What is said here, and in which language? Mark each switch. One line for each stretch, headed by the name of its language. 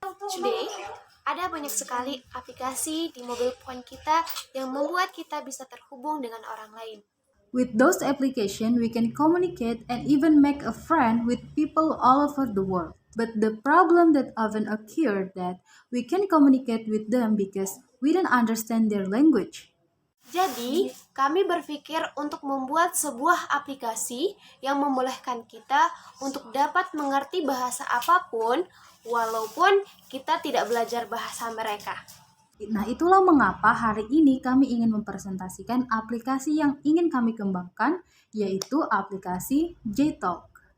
English: Today,
Indonesian: ada banyak sekali aplikasi di mobile phone kita yang membuat kita bisa terhubung dengan orang lain.
English: With those applications, we can communicate and even make a friend with people all over the world. But the problem that often occurs that we can communicate with them because we don't understand their language.
Indonesian: Jadi, kami berpikir untuk membuat sebuah aplikasi yang membolehkan kita untuk dapat mengerti bahasa apapun walaupun kita tidak belajar bahasa mereka. Nah, itulah mengapa hari ini kami ingin mempresentasikan aplikasi yang ingin kami kembangkan, yaitu aplikasi JTalk.